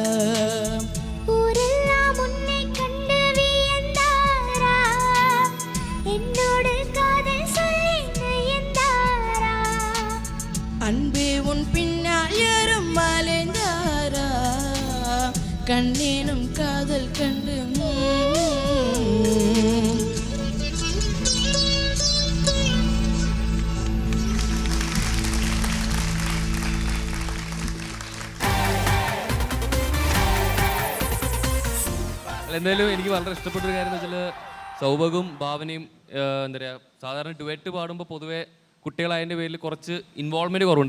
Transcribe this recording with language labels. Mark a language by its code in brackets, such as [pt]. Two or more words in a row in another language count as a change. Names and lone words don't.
[ta] ஊரெல்லாம் உன்னை கண்டு வியந்தாரா என்னோடு காதல் சொல்லி நயந்தாரா அன்பே உன் பின்னால் யாரும் மலைந்தாரா கண்ணேனும் காதல் கண்டு [ml] എന്തായാലും എനിക്ക് വളരെ ഇഷ്ടപ്പെട്ട ഒരു കാര്യം എന്ന് വെച്ചാൽ സൗഭഗും ഭാവനയും എന്താ പറയുക സാധാരണ ഡുവറ്റ് പാടുമ്പോൾ പൊതുവേ കുട്ടികളായതിൻ്റെ പേരിൽ കുറച്ച് ഇൻവോൾവ്മെൻറ്റ് കുറവുണ്ട്.